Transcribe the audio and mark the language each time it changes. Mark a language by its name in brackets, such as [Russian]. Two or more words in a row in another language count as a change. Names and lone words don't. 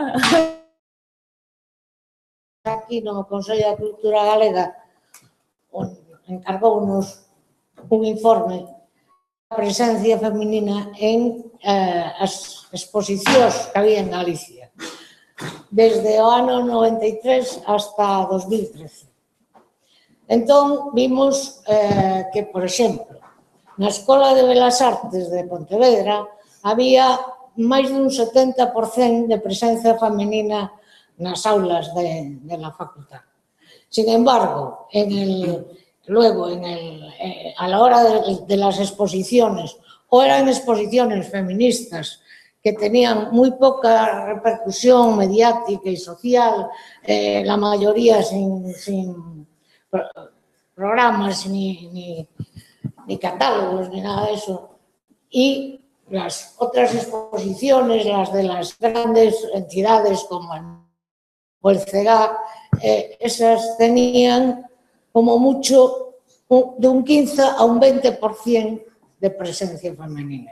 [Galician] Aquí no Consello da Cultura Galega encargounos un informe da presencia feminina en as exposicións que había en Galicia desde o ano 93 hasta 2013. Entón, vimos que, por exemplo, na Escola de Belas Artes de Pontevedra había máis dun 70% de presencia femenina nas aulas [Spanish] de la facultad. Sin embargo, luego, a la hora de las exposiciones, o eran exposiciones feministas que tenían muy poca repercusión mediática y social, la mayoría sin programas ni catálogos ni nada de eso, y las otras exposiciones, las de las grandes entidades como el CEGA, esas tenían como mucho de un 15 a un 20% de presencia femenina.